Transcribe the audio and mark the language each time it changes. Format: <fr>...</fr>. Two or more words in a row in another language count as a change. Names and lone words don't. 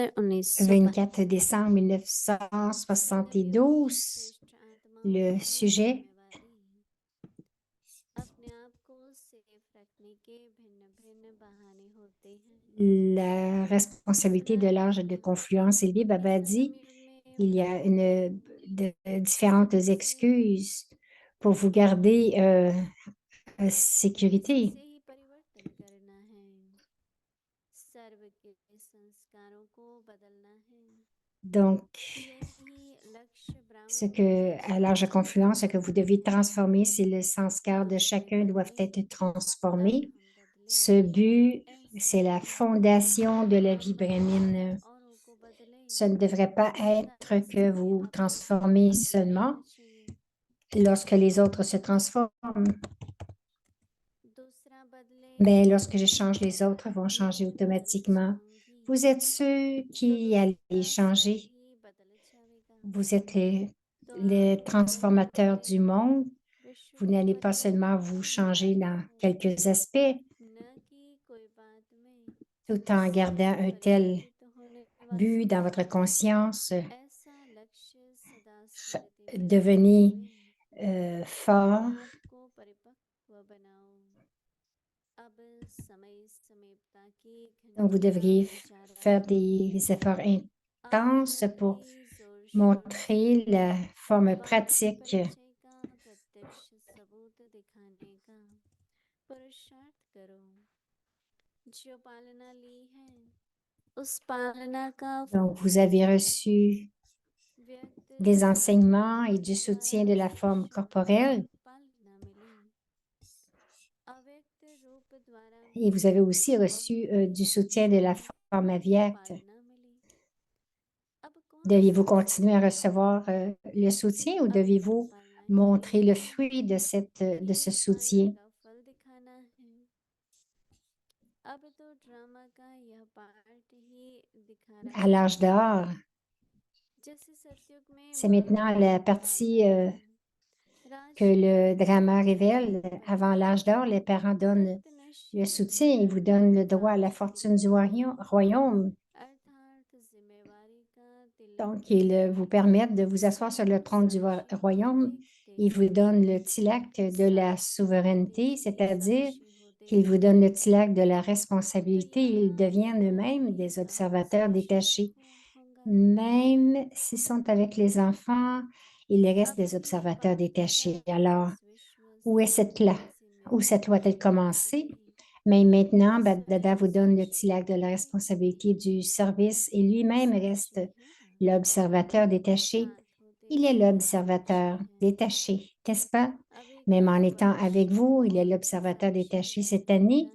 <fr>24</fr> <hi>1972।</hi> <fr>décembre</fr> <hi>सुन लियो 1972, श्रेष्ठ आत्माओं</hi> <fr>le</fr> <hi>की</hi> <fr>sujet,</fr> <hi>जिम्मेवारी अपने आप को सेफ रखने के भिन्न भिन्न बहाने होते हैं।</hi> <fr>la responsabilité de</fr> <hi>सुनाया</hi> <fr>l'âge de</fr> <hi>गया</hi> <fr>confluence élevé.</fr> <hi>कि</hi> <fr>Baba dit,</fr> <hi>संगम युग में</hi> <fr>il y a différentes</fr> <hi>से</hi> <fr>excuses pour vous garder</fr> <hi>इसी</hi> <fr>sécurité.</fr> <hi>से ही परिवर्तन करना है, सर्व के संस्कारों को बदलना है।</hi> <fr>Donc,</fr> <hi>यही लक्ष्य</hi> <fr>ce</fr> <hi>ब्राह्मण</hi> <fr>que,</fr> <hi>मुहूर्त</hi> <fr>à</fr> <hi>से</hi> <fr>l'âge de</fr> <hi>शुरू</hi> <fr>confluence, ce que vous devez</fr> <hi>होता है।</hi> <fr>transformer, c'est le sanskar de</fr> <hi>दूसरे</hi> <fr>chacun doivent</fr> <hi>बदले,</hi> <fr>être</fr> <hi>अब</hi> <fr>transformés.</fr> <hi>हम बदले,</hi> <fr>Ce but,</fr> <hi>ऐसे</hi> <fr>c'est la</fr> <hi>ही</hi> <fr>fondation de la</fr> <hi>हम</hi> <fr>vie</fr> <hi>बदले</hi> <fr>brahmine.</fr> <hi>औरों को बदले।</hi> <fr>Ce ne devrait pas</fr> <hi>ऐसा</hi> <fr>être que</fr> <hi>समय</hi> <fr>vous</fr> <hi>अब</hi> <fr>transformez</fr> <hi>आ</hi> <fr>seulement</fr> <hi>जाना चाहिए।</hi> <fr>lorsque les autres se transforment.</fr> <hi>दूसरा बदले</hi> <fr>Mais</fr> <hi>तो</hi> <fr>lorsque je</fr> <hi>मैं</hi> <fr>change, les autres vont changer</fr> <hi>भी बदल</hi> <fr>automatiquement.</fr> <hi>जाऊंगी।</hi> <fr>Vous êtes ceux</fr> <hi>तो</hi> <fr>qui allez</fr> <hi>दूसरा स्वयं</hi> <fr>changer.</fr> <hi>ही बदल जाएगा।</hi> <fr>Vous êtes</fr> <hi>तो</hi> <fr>les</fr> <hi>आप दोनों</hi> <fr>transformateurs</fr> <hi>बदले,</hi> <fr>du monde.</fr> <hi>विश्व</hi> <fr>Vous</fr> <hi>को</hi> <fr>n'allez pas</fr> <hi>बदले,</hi> <fr>seulement vous</fr> <hi>मैं</hi> <fr>changer</fr> <hi>अलग</hi> <fr>dans</fr> <hi>हूँ।</hi> <fr>quelques aspects,</fr> <hi>न कि कोई बात में</hi> <fr>tout en gardant</fr> <hi>सभी</hi> <fr>un tel</fr> <hi>परिवर्तित होने</hi> <fr>but</fr> <hi>वाले</hi> <fr>dans</fr> <hi>हैं।</hi> <fr>votre conscience.</fr> <hi>ऐसा लक्ष्य सदा स्मृति में रखते</hi> <fr>Devenez</fr> <hi>हुए</hi> <fr>fort.</fr> <hi>अपने आप को परिपक्व बनाओ। अब समय समीपता की</hi> <fr>Donc, vous</fr> <hi>घंटियां</hi> <fr>devriez</fr> <hi>बजा</hi> <fr>faire</fr> <hi>रही हैं।</hi> <fr>des efforts</fr> <hi>अब</hi> <fr>intenses</fr> <hi>बहुत</hi> <fr>pour</fr> <hi>ही जोर शोर से</hi> <fr>montrer la forme</fr> <hi>बाबा के</hi> <fr>pratique.</fr> <hi>परिचय का प्रत्यक्ष सबूत दिखाने का पुरुषार्थ करो। जो पालना ली है, उस पालना का</hi> <fr>Donc, vous avez reçu</fr> <hi>व्यक्त</hi> <fr>des</fr> <hi>स्वरूप</hi> <fr>enseignements et du soutien</fr> <hi>द्वारा</hi> <fr>de la forme</fr> <hi>शिष्यों को</hi> <fr>corporelle.</fr> <hi>पालना मिली। अव्यक्त रूप द्वारा</hi> <fr>Et</fr> <hi>भी</hi> <fr>vous avez aussi reçu</fr> <hi>बहुत ही</hi> <fr>du soutien de la</fr> <hi>सुंदर</hi> <fr>forme aviate.</fr> <hi>पालना मिली। अब कौन</hi> <fr>Deviez-vous</fr> <hi>सा</hi> <fr>continuer à</fr> <hi>समय है?</hi> <fr>recevoir le soutien ou</fr> <hi>अब क्या</hi> <fr>deviez-vous</fr> <hi>पालना</hi> <fr>montrer</fr> <hi>करनी</hi> <fr>le</fr> <hi>है</hi> <fr>fruit de ce</fr> <hi>कि पालना</hi> <fr>soutien?</fr> <hi>का फल दिखाना है? अब तो ड्रामा का यह पार्ट ही दिखा</hi> <fr>À</fr> <hi>रहा</hi> <fr>l'âge</fr> <hi>है।</hi> <fr>d'or,</fr> <hi>जैसे सतयुग में</hi> <fr>c'est</fr> <hi>माँ</hi> <fr>maintenant</fr> <hi>बाप</hi> <fr>la</fr> <hi>की</hi> <fr>partie</fr> <hi>पालना थी,</hi> <fr>que</fr> <hi>राजकुमार</hi> <fr>le</fr> <hi>की</hi> <fr>drama révèle.</fr> <hi>उत्पत्ति</hi> <fr>Avant</fr> <hi>थी।</hi> <fr>l'âge d'or, les parents donnent</fr> <hi>अव्यक्त</hi> <fr>le</fr> <hi>नश्वर</hi> <fr>soutien,</fr> <hi>होकर</hi> <fr>ils vous donnent le droit à la fortune du</fr> <hi>राजकुमार की</hi> <fr>royaume.</fr> <hi>अर्थात जिम्मेवारी का</hi> <fr>Donc,</fr> <hi>तिलक</hi> <fr>ils vous permettent de vous asseoir sur le trône du</fr> <hi>साक्षी को</hi> <fr>royaume.</fr> <hi>देखते</hi> <fr>Ils vous</fr> <hi>हैं।</hi> <fr>donnent le tilak de la</fr> <hi>साक्षात्कार</hi> <fr>souveraineté,</fr> <hi>के</hi> <fr>c'est-à-dire</fr> <hi>साक्षी होते</hi> <fr>qu'ils vous</fr> <hi>हैं।</hi> <fr>donnent le tilak de la</fr> <hi>तो</hi> <fr>responsabilité. Ils</fr> <hi>यहाँ</hi> <fr>deviennent</fr> <hi>यहाँ</hi> <fr>eux-mêmes</fr> <hi>भी</hi> <fr>des</fr> <hi>बहुत</hi> <fr>observateurs</fr> <hi>साक्षी</hi> <fr>détachés.</fr> <hi>होगा।</hi> <fr>Même s'ils sont avec les enfants, ils restent</fr> <hi>अब</hi> <fr>des</fr> <hi>भी</hi> <fr>observateurs</fr> <hi>बाप दादा</hi> <fr>détachés. Alors,</fr> <hi>इस विश्व</hi> <fr>où est</fr> <hi>से</hi> <fr>cette loi?</fr> <hi>अपनी</hi> <fr>Où cette loi</fr> <hi>जिम्मेवारी</hi> <fr>a-t-elle</fr> <hi>पूरी</hi> <fr>commencé?</fr> <hi>करें।</hi> <fr>Mais maintenant, Dada vous donne le tilac de la responsabilité du service et lui-même reste l'observateur détaché. Il est l'observateur détaché, n'est-ce pas? Même en étant avec vous, il est l'observateur détaché cette année.</fr>